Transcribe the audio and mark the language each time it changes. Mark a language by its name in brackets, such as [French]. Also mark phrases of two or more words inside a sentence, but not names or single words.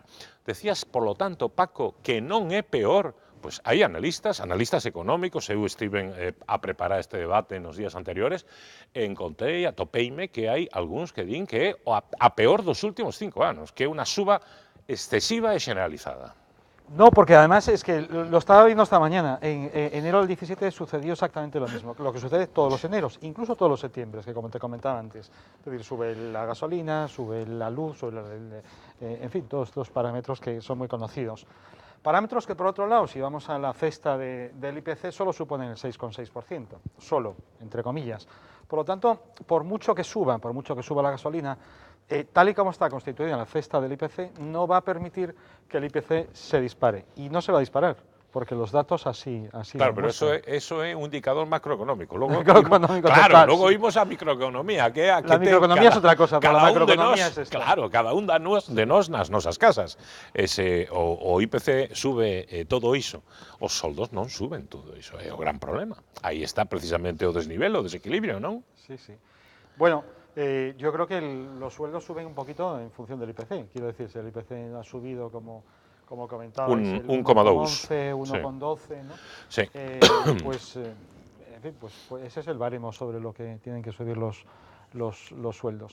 [Spanish] Decías, por lo tanto, [Galician] Paco, que non é peor. Pois hai analistas económicos, eu estiven a preparar este debate nos días anteriores, e encontrei, atopeime, que hai algúns que din que é a peor dos últimos 5 anos, que é unha suba excesiva e generalizada. [Spanish] No, porque además es que lo estaba viendo esta mañana. En enero del 17 sucedió exactamente lo mismo, lo que sucede todos los eneros, incluso todos los septiembres, que como te comentaba antes. Es decir, sube la gasolina, sube la luz, en fin, todos los parámetros que son muy conocidos. Parámetros que, por otro lado, si vamos a la cesta del IPC, solo suponen el 6,6%, solo, entre comillas. Por lo tanto, por mucho que suba la gasolina, tal y como está constituida la cesta del IPC, no va a permitir que el IPC se dispare. Y no se va a disparar, porque los datos así claro, pero muestran. [Galician] eso é un indicador macroeconómico. Logo, macroeconómico claro, total, logo sí. imos a microeconomía, que é a que [Spanish] la microeconomía es otra cosa, pero la macroeconomía es esta. [Galician] Claro, cada un de nós nas nosas casas. O IPC sube todo iso. Os soldos non suben todo iso, é o gran problema. Aí está precisamente o desnivel, o desequilibrio, non? [Spanish] Sí, sí. Bueno, yo creo que los sueldos suben un poquito en función del IPC. Quiero decir, si el IPC ha subido como comentaba, un 1,2, 1,12, ¿no? Sí. Pues, en fin, pues ese es el baremo sobre lo que tienen que subir los sueldos.